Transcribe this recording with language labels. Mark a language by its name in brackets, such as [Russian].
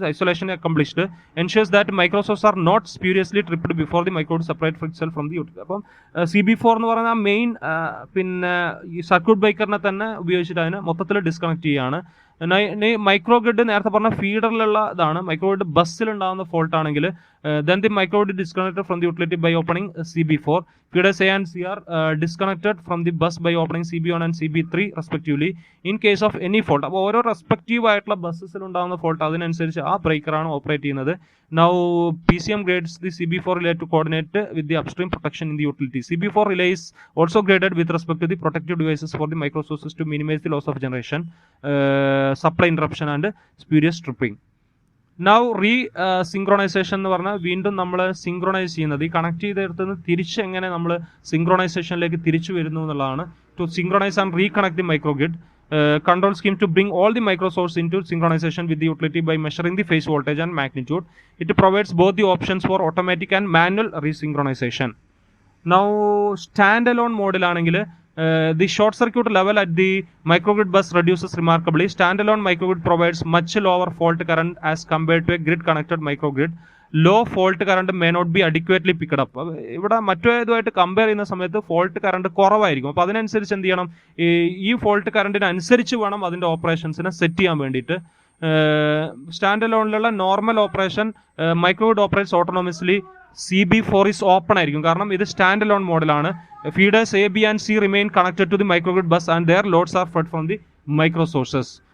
[English] Isolation accomplished ensures that microsources are not spuriously tripped before the microgrid separate for itself from the utility. [Malayalam] അപ്പം CB4 എന്ന് പറയുന്ന main പിന്നെ ഈ സർക്യൂട്ട് ബ്രേക്കറിനെ തന്നെ ഉപയോഗിച്ചിട്ട് അതിനെ മൊത്തത്തിൽ ഡിസ്കണക്ട് ചെയ്യുകയാണ്. മൈക്രോഗ്രിഡ് നേരത്തെ പറഞ്ഞ ഫീഡറിലുള്ള ഇതാണ്. മൈക്രോഗ്രിഡ് ബസ്സിൽ ഉണ്ടാകുന്ന ഫോൾട്ട് ആണെങ്കിൽ [English] then the microgrid disconnected from the utility by opening CB4. Feeders A and C are disconnected from the bus by opening CB1 and CB3 respectively in case of any fault. [Malayalam] അപ്പോൾ ഓരോ respective ആയിട്ടുള്ള ബസ്സസിൽ ഉണ്ടാകുന്ന fault അതിനനുസരിച്ച് ആ ബ്രേക്കറാണ് operate ചെയ്യുന്നത്. [English] Now PCM grades the CB4 relay to coordinate with the upstream protection in the utility. CB4 relay is also graded with respect to the protective devices for the microsources to minimize the loss of generation, supply interruption and spurious tripping. [Malayalam] Now സിങ്ക്രോണൈസേഷൻ എന്ന് പറഞ്ഞാൽ വീണ്ടും നമ്മൾ സിങ്ക്രോണൈസ് ചെയ്യുന്നത്, ഈ connect ചെയ്തെടുത്തുനിന്ന് തിരിച്ച് എങ്ങനെ നമ്മൾ സിങ്ക്രോണൈസേഷനിലേക്ക് തിരിച്ചു വരുന്നു എന്നുള്ളതാണ്. [English] To synchronize and reconnect the microgrid control scheme to bring all the microsources into synchronization with the utility by measuring the phase voltage and magnitude. It provides both the options for automatic and manual resynchronization. Now standalone mode [Malayalam] ആണെങ്കിൽ [English] the short circuit level at the microgrid bus reduces remarkably. Standalone microgrid provides much lower fault current as compared to a grid connected microgrid. Low fault current may not be adequately picked up. [Malayalam] ഇവിടെ മറ്റേതുമായിട്ട് compare ചെയ്യുന്ന സമയത്ത് fault current കുറവായിരിക്കും. അപ്പോൾ അതിനനുസരിച്ച് എന്ത് ചെയ്യണം, ഈ fault കറണ്ടിനനുസരിച്ച് വേണം അതിൻ്റെ ഓപ്പറേഷൻസിനെ സെറ്റ് ചെയ്യാൻ വേണ്ടിയിട്ട്. [English] Stand അലോണിലുള്ള normal operation microgrid operates autonomously. CB4 is [Malayalam] open ആയിരിക്കും, കാരണം ഇത് സ്റ്റാൻഡ് അലോൺ മോഡലാണ്. [English] Feeders A, B and C remain connected to the microgrid bus and their loads are fed from the micro sources.